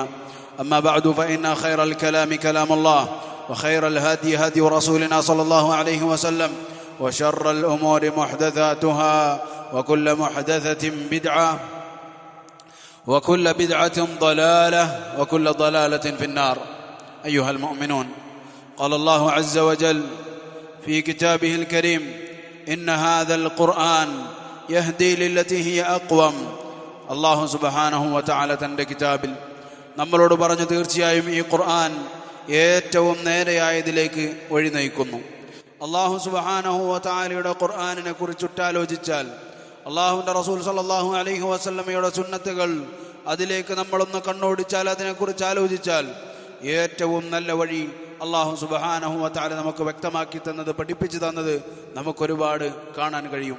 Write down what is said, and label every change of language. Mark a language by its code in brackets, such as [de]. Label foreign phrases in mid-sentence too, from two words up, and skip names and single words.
[ar] أما بعد، فإن خير الكلام كلام الله، وخير الهدي هدي رسولنا صلى الله عليه وسلم، وشر الأمور محدثاتها، وكل محدثة بدعة، وكل بدعة ضلالة، وكل ضلالة في النار. أيها المؤمنون، قال الله عز وجل في كتابه الكريم: إن هذا القرآن يهدي للتي هي أقوم. [ml] അല്ലാഹു [ar] سبحانه وتعالى [ml] തൻ്റെ കിതാബിൽ നമ്മളോട് പറഞ്ഞു, തീർച്ചയായും ഈ ഖുർആൻ ഏറ്റവും നേരെയായതിലേക്ക് വഴി നയിക്കുന്നു. അല്ലാഹു [ar] سبحانه وتعالى [ml] ഖുർആനിനെ കുറിച്ചിട്ടാലോചിച്ചാൽ, അല്ലാഹുവിൻ്റെ റസൂൽ [ar] صلى الله عليه وسلم [ml] സുന്നത്തുകൾ അതിലേക്ക് നമ്മളൊന്ന് കണ്ണോടിച്ചാൽ, അതിനെക്കുറിച്ച് ആലോചിച്ചാൽ, ഏറ്റവും നല്ല വഴി അല്ലാഹു [ar] سبحانه وتعالى [ml] നമുക്ക് വ്യക്തമാക്കി തന്നത്, പഠിപ്പിച്ചു തന്നത് നമുക്കൊരുപാട് കാണാൻ കഴിയും.